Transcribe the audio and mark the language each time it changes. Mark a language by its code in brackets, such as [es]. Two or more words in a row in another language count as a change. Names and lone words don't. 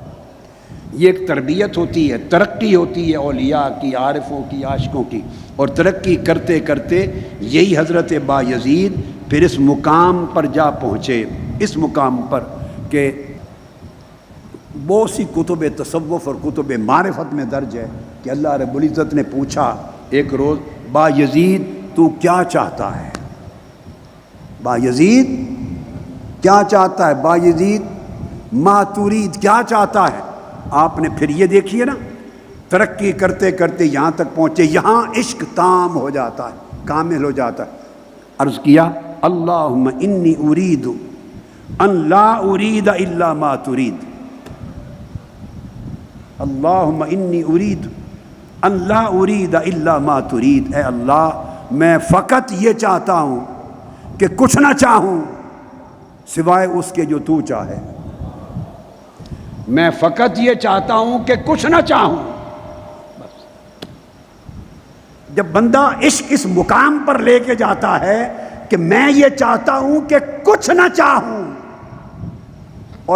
[ur] یہ ایک تربیت ہوتی ہے، ترقی ہوتی ہے اولیاء کی، عارفوں کی، عاشقوں کی، اور ترقی کرتے کرتے یہی حضرت با یزید پھر اس مقام پر جا پہنچے، اس مقام پر کہ بہت سی کتب تصوف اور کتب معرفت میں درج ہے کہ اللہ رب العزت نے پوچھا ایک روز، با یزید تو کیا چاہتا ہے؟ با یزید کیا چاہتا ہے؟ با یزید [ar] ما ترید [ur] کیا چاہتا ہے؟ آپ نے پھر یہ دیکھیے نا، ترقی کرتے کرتے یہاں تک پہنچے، یہاں عشق تام ہو جاتا ہے، کامل ہو جاتا ہے۔ عرض کیا [ar] اللہم انی ارید ان لا ارید الا ما ترید، اللہم انی ارید ان لا ارید الا ما ترید، [ur] اے اللہ میں فقط یہ چاہتا ہوں کہ کچھ نہ چاہوں سوائے اس کے جو تو چاہے، میں فقط یہ چاہتا ہوں کہ کچھ نہ چاہوں۔ بس جب بندہ عشق اس مقام پر لے کے جاتا ہے کہ میں یہ چاہتا ہوں کہ کچھ نہ چاہوں اور